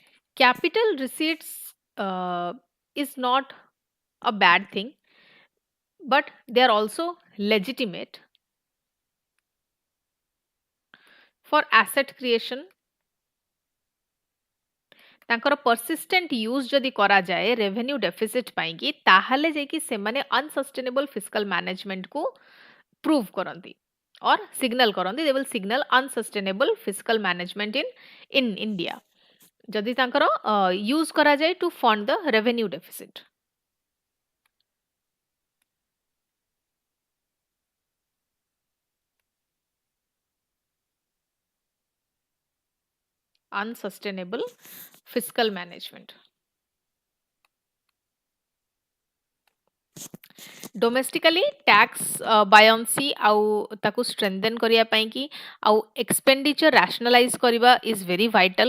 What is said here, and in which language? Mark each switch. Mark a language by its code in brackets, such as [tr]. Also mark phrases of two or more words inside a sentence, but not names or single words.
[en] Capital receipts is not a bad thing, but they are also legitimate for asset creation. ତାଙ୍କର persistent use [or] ଯଦି କରାଯାଏ [en] revenue deficit [or] ପାଇଁକି ତାହେଲେ ଯାଇକି ସେମାନେ [en] unsustainable fiscal management କୁ prove କରନ୍ତି or signal କରନ୍ତି, they will signal unsustainable fiscal management in India [or] ଯଦି ତାଙ୍କର [en] use କରାଯାଏ to fund the revenue deficit. Unsustainable fiscal management. Domestically tax buoyancy [or] ଆଉ ତାକୁ [en] strengthen [or] କରିବା ପାଇ କି ଆଉ [en] expenditure rationalize kariba is very vital.